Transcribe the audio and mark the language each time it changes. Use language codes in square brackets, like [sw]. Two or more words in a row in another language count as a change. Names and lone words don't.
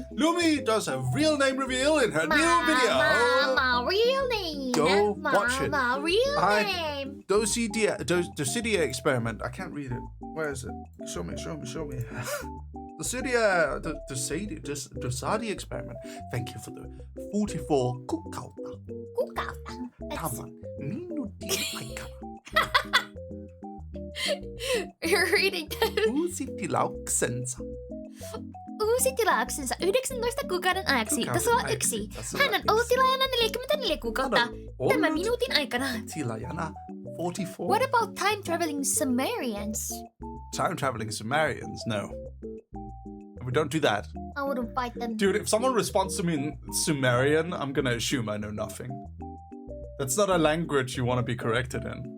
[en] Lumi does a real name reveal in her new video. My real name. Go watch it. My real name. Dossidia experiment. I can't read it. Where is it? Show me. Dossidia experiment. Thank you for the 44 kukkauta. [fi] Tavan minuutin aikana. [en] You're reading [fi] Uusi tilauksensa. Uusi tilauksensa 19 kuukauden ajaksi. Tasoa 1. Hän on ollut tilaajana 44 kuukautta tämän minuutin aikana. Tilaajana 44. [en] What about time-traveling Sumerians? Time-traveling Sumerians? No. We don't do that. I wouldn't fight them. Dude, if someone responds to me in Sumerian, I'm gonna assume I know nothing. That's not a language you want to be corrected in.